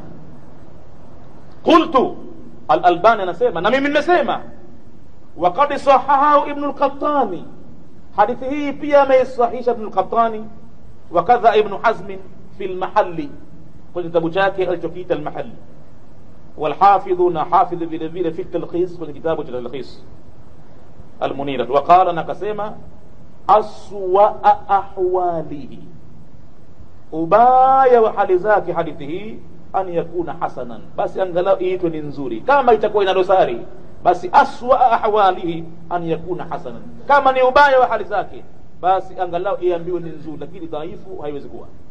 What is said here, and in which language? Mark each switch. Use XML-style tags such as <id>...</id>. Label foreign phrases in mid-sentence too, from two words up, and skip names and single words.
<sw>Qultu, Al-Albani anasema, na mimi nimesema,</sw> <ar>وقد صححه</ar> <sw>Ibn al-Qattani, hadithi hii pia ameisahihisha Ibn al-Qattani,</sw> <ar>وكذا ابن حزم في المحلى,</ar> <sw>kwenye kitabu chake alichokiita al-Mahalli,</sw> <ar>والحافظ حافظ</ar> <sw>vile vile</sw> <ar>في التلخيص,</ar> <sw>kwenye kitabu cha talkhis al-Munira. Waqala, na kasema,</sw> <ar>أسوأ أحواله,</ar> <sw>ubaya wa hali zake hadithi hii</sw> <ar>أن يكون حسنا,</ar> <sw>basi angalau iitwe ni nzuri. Kama itakuwa ina dosari, basi</sw> <ar>أسوأ أحواله أن يكون حسنا,</ar> <sw>kama ni ubaya wa hali zake basi angalau iambiwe ni nzuri, lakini dhaifu haiwezi kuwa.</sw>